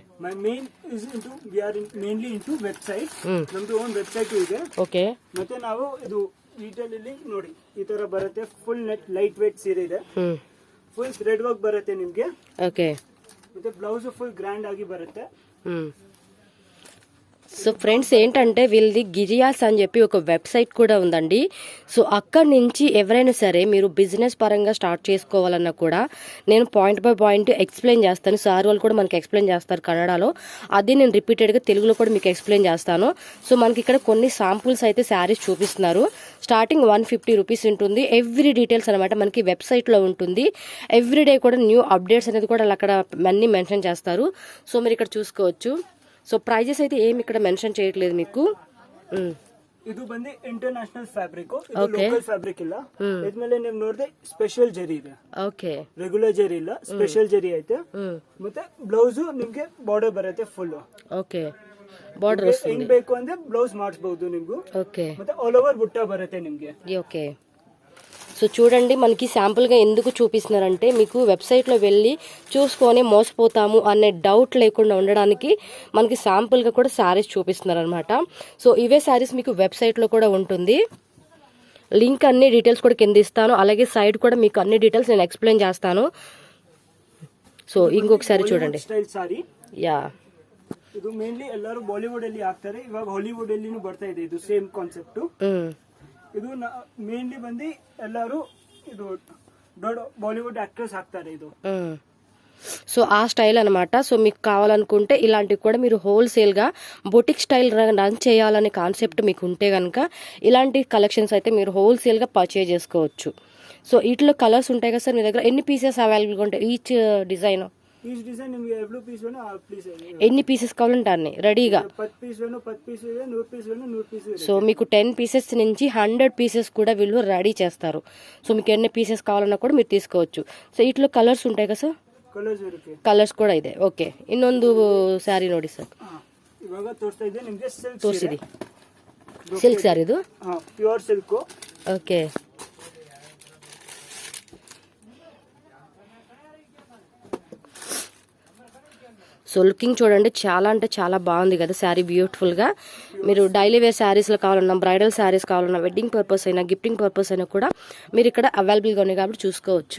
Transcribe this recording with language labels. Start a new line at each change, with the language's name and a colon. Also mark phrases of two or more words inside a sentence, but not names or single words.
English: My main is into we are mainly into website.
Kannada: ನಮ್ದು
English: own website
Kannada: ಇದೆ. ಓಕೆ, ಮತ್ತೆ ನಾವು ಇದು ರಿಟೇಲ್ ಅಲ್ಲಿ ನೋಡಿ ಈ ತರ ಬರುತ್ತೆ.
English: full net light weight
Kannada: ಸೀರೆ ಇದೆ.
English: full thread work
Kannada: ಬರುತ್ತೆ ನಿಮ್ಗೆ. ಓಕೆ, ಮತ್ತೆ ಬ್ಲೌಸ್
English: full grand
Kannada: ಆಗಿ ಬರುತ್ತೆ.
English: so friends
Telugu: ఏంటంటే వీళ్ళది గిరియాస్ అని చెప్పి ఒక వెబ్సైట్ కూడా ఉందండి. సో అక్కడి నుంచి ఎవరైనా సరే మీరు బిజినెస్ పరంగా స్టార్ట్ చేసుకోవాలన్నా కూడా నేను
English: point by point explain
Telugu: చేస్తాను. సార్ వాళ్ళు కూడా మనకి ఎక్స్ప్లెయిన్ చేస్తారు కన్నడలో. అది నేను రిపీటెడ్గా తెలుగులో కూడా మీకు ఎక్స్ప్లెయిన్ చేస్తాను. సో మనకి ఇక్కడ కొన్ని శాంపుల్స్ అయితే శారీస్ చూపిస్తున్నారు.
English: starting 150 rupees
Telugu: ఉంటుంది.
English: every details
Telugu: అనమాట మనకి వెబ్సైట్లో ఉంటుంది. ఎవ్రీడే కూడా
English: new updates
Telugu: అనేది కూడా అక్కడ అన్ని మెన్షన్ చేస్తారు. సో మీరు ఇక్కడ చూసుకోవచ్చు.
English: so prizes
Telugu: అయితే ఏమి ఇక్కడ మెన్షన్ చేయట్లేదు మీకు.
Kannada: ಇದು ಬಂದು
English: international fabric, local fabric
Kannada: ಇಲ್ಲ. ಇದ್ಮೇಲೆ ನೀವು ನೋಡಿದ್ರೆ ಸ್ಪೆಷಲ್ ಜರಿ ಇದೆ. ಓಕೆ, ರೆಗ್ಯುಲರ್ ಜರಿ ಇಲ್ಲ, ಸ್ಪೆಷಲ್ ಜರಿ ಐತೆ. ಮತ್ತೆ ಬ್ಲೌಸ್ ನಿಮ್ಗೆ ಬಾರ್ಡರ್ ಬರುತ್ತೆ ಫುಲ್.
English: okay, border
Kannada: ಹೆಂಗ್ ಬೇಕು ಅಂದ್ರೆ ಬ್ಲೌಸ್ ಮಾಡಿಸಬಹುದು ನಿಮ್ಗೂ. ಓಕೆ, ಮತ್ತೆ
English: all over
Kannada: ಬುಟ್ಟ ಬರುತ್ತೆ ನಿಮ್ಗೆ.
English: okay, so
Telugu: చూడండి మనకి శాంపుల్గా ఎందుకు చూపిస్తున్నారంటే మీకు వెబ్సైట్లో వెళ్ళి చూసుకొని మోసపోతాము అనే డౌట్ లేకుండా ఉండడానికి మనకి శాంపుల్గా కూడా శారీస్ చూపిస్తున్నారు అనమాట. సో ఇవే శారీస్ మీకు వెబ్సైట్లో కూడా ఉంటుంది. లింక్ అన్ని డీటెయిల్స్ కూడా కింద ఇస్తాను. అలాగే సైడ్ కూడా మీకు అన్ని డీటెయిల్స్ నేను ఎక్స్ప్లెయిన్ చేస్తాను. సో ఇంకొకసారి చూడండి.
Kannada: ಸ್ಟೈಲ್ ಸಾರಿ. యా, ಇದು ಮೇನ್ಲಿ ಎಲ್ಲರೂ ಬಾಲಿವುಡ್ ಅಲ್ಲಿ ಹಾಕ್ತಾರೆ. ಇವಾಗ ಹಾಲಿವುಡ್ ಅಲ್ಲಿ ಬರ್ತಾ ಇದೆ ಇದು
English: same concept.
Kannada: ಇದು ಮೇನ್ಲಿ ಬಂದು ಎಲ್ಲರೂ ಇದು ದೊಡ್ಡ ಬಾಲಿವುಡ್ ಆಕ್ಟರ್ಸ್ ಹಾಕ್ತಾರೆ ಇದು.
Telugu: సో ఆ స్టైల్ అనమాట. సో మీకు కావాలనుకుంటే ఇలాంటివి కూడా మీరు హోల్సేల్గా
English: boutique style run
Telugu: చేయాలనే కాన్సెప్ట్ మీకు ఉంటే కనుక ఇలాంటి కలెక్షన్స్ అయితే మీరు హోల్సేల్గా పర్చేజ్ చేసుకోవచ్చు. సో వీటిలో కలర్స్ ఉంటాయి కదా సార్ మీ దగ్గర? ఎన్ని పీసెస్ అవైలబుల్గా ఉంటాయి
English: each design? each design
Kannada: ನಿಮಗೆ ಎರಡು ಪೀಸ್ ವೇನೋ ಆ ಪೀಸ್
Telugu: ఎన్ని పీసెస్ కావాలంటే అన్ని రెడీగా
Kannada: 10 పీస్ ವೇನೋ 10 పీస్ ಇದೆ, 100 పీస్ ವೇನೋ 100 పీస్ ಇದೆ.
Telugu: సో మీకు 10 పీసెస్ నుంచి 100 పీసెస్ కూడా వీళ్ళు రెడీ చేస్తారు. సో మీకు ఎన్ని పీసెస్ కావాలన్నా కూడా మీరు తీసుకోవచ్చు. సో వీటిలో ಕಲರ್ಸ್ ఉంటాయి కదా సార్?
Kannada: ಕಲರ್ಸ್ ಇರುತ್ತೆ, ಕಲರ್ಸ್ ಕೂಡ ಇದೆ. ಓಕೆ, ಇನ್ನೊಂದು ಸ್ಯಾರಿ ನೋಡಿ ಸರ್. ಇವಾಗ ತೋರಿಸ್ತಾ ಇದೆ ನಿಮಗೆ ಸಿಲ್ಕ್ ತೋರಿಸಿದಿ. ಸಿಲ್ಕ್ ಸ್ಯಾರಿ ಇದು
English: pure silk.
Kannada: ಓಕೆ,
English: so looking
Telugu: చూడండి, చాలా అంటే చాలా బాగుంది కదా శారీ. బ్యూటిఫుల్గా మీరు
English: daily wear
Telugu: శారీస్లో కావాలన్నా, బ్రైడల్ శారీస్ కావాలన్నా,
English: wedding purpose
Telugu: అయినా,
English: gifting purpose
Telugu: అయినా కూడా మీరు ఇక్కడ అవైలబుల్గా ఉన్నాయి కాబట్టి చూసుకోవచ్చు.